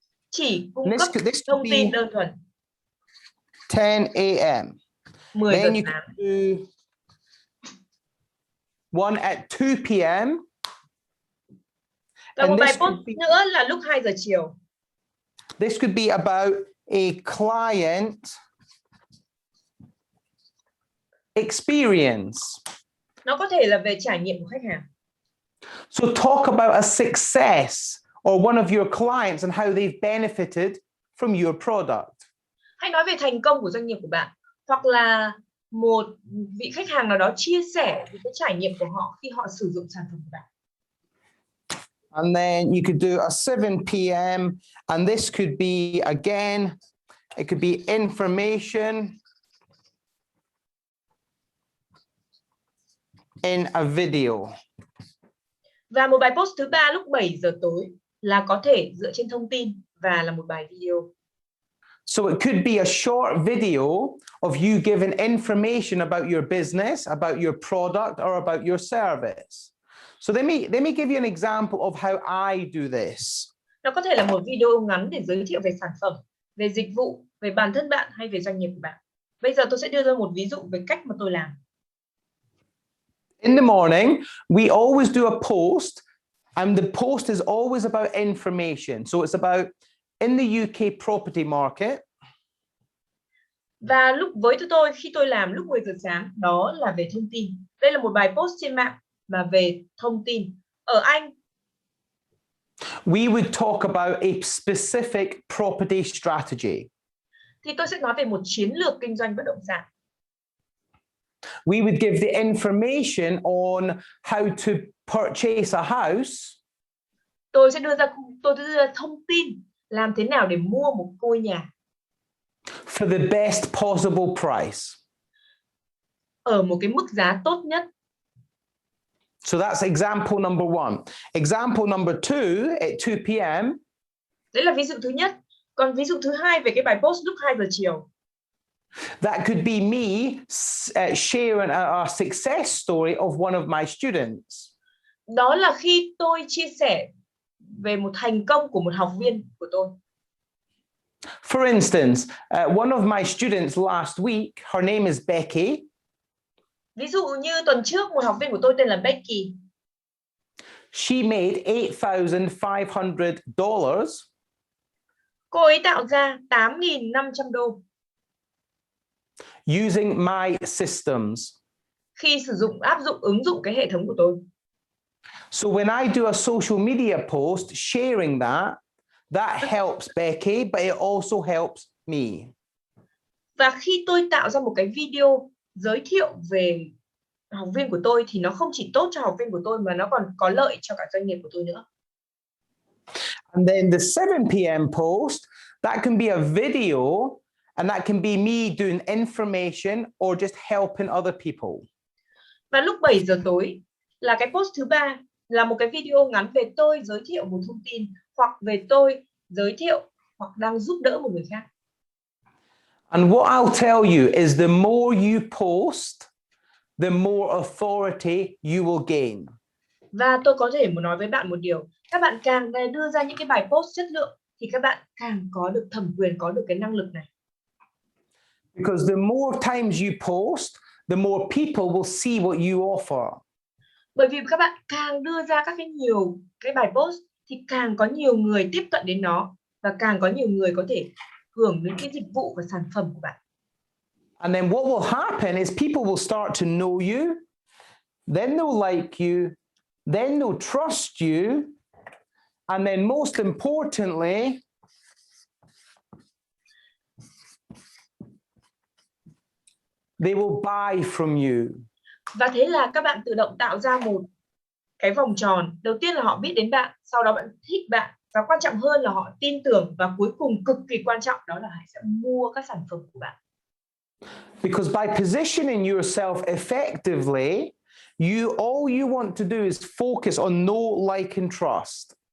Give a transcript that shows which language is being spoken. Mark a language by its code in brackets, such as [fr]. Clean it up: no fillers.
[vi] Chỉ cung cấp thông tin đơn thuần. [en] 10 a.m. [vi] 10 [en] Then [vi] giờ [en] you [vi] sáng. [en] can do one at 2 p.m. [vi] Và một bài post nữa là lúc 2 giờ chiều. [en] This could be about a client experience. [vi] Nó có thể là về trải nghiệm của khách hàng. [en] So talk about a success or one of your clients and how they've benefited from your product. [vi] Hãy nói về thành công của doanh nghiệp của bạn, hoặc là một vị khách hàng nào đó chia sẻ về cái trải nghiệm của họ khi họ sử dụng sản phẩm của bạn. [en] And then you could do a 7 p.m. and this could be, again, it could be information in a video. [vi] Và một bài post thứ ba lúc 7 giờ tối là có thể dựa trên thông tin và là một bài video. [en] So it could be a short video of you giving information about your business, about your product, or about your service. So let me give you an example of how I do this. [vi] Nó có thể là một video ngắn để giới thiệu về sản phẩm, về dịch vụ, về bản thân bạn hay về doanh nghiệp của bạn. Bây giờ tôi sẽ đưa ra một ví dụ về cách mà tôi làm. [en] In the morning, we always do a post, and the post is always about information. So it's about in the UK property market. [vi] Và với tôi khi tôi làm lúc 10 giờ sáng, đó là về thông tin. Đây là một bài post trên mạng mà về thông tin. Ở Anh, [en] we would talk about a specific property strategy. [vi] Thì tôi sẽ nói về một chiến lược kinh doanh bất động sản. [en] We would give the information on how to purchase a house. [vi] Tôi sẽ đưa ra thông tin làm thế nào để mua một ngôi nhà. [en] For the best possible price. [vi] Ở một cái mức giá tốt nhất. [en] So that's example number 1. Example number 2 at 2 p.m. [vi] Đấy là ví dụ thứ nhất. Còn ví dụ thứ hai về cái bài post lúc 2 giờ chiều. [en] That could be me sharing a success story of one of my students. [vi] Đó là khi tôi chia sẻ về một thành công của một học viên của tôi. [en] For instance, one of my students last week, her name is Becky. [vi] Ví dụ như tuần trước một học viên của tôi tên là Becky. [en] She made $8,500. [vi] Cô ấy tạo ra 8.500 đô. [en] Using my systems. [vi] Khi áp dụng ứng dụng cái hệ thống của tôi. [en] So when I do a social media post sharing that helps Becky, but it also helps me. [vi] Và khi tôi tạo ra một cái video giới thiệu về học viên của tôi thì nó không chỉ tốt cho học viên của tôi mà nó còn có lợi cho cả doanh nghiệp của tôi nữa. [en] And then the 7 p.m. post, that can be a video and that can be me doing information or just helping other people. [vi] Và lúc 7 giờ tối là cái post thứ ba, là một cái video ngắn về tôi giới thiệu một thông tin hoặc về tôi giới thiệu hoặc đang giúp đỡ một người khác. [en] And what I'll tell you is the more you post, the more authority you will gain. [vi] Và tôi có thể muốn nói với bạn một điều, các bạn càng đưa ra những cái bài post chất lượng thì các bạn càng có được thẩm quyền, có được cái năng lực này. [en] Because the more times you post, the more people will see what you offer. [vi] Bởi vì các bạn càng đưa ra nhiều cái bài post thì càng có nhiều người tiếp cận đến nó và càng có nhiều người có thể hưởng những cái dịch vụ và sản phẩm của bạn. [en] And then what will happen is people will start to know you, then they'll like you, then they'll trust you, and then most importantly, they will buy from you. [vi] Và thế là các bạn tự động tạo ra một cái vòng tròn. Đầu tiên là họ biết đến bạn, sau đó bạn thích bạn Và quan trọng hơn là họ tin tưởng, và cuối cùng cực kỳ quan trọng đó là họ sẽ mua các sản phẩm của bạn. [en] Because by positioning yourself effectively, all you want to do is focus on know, like, and trust.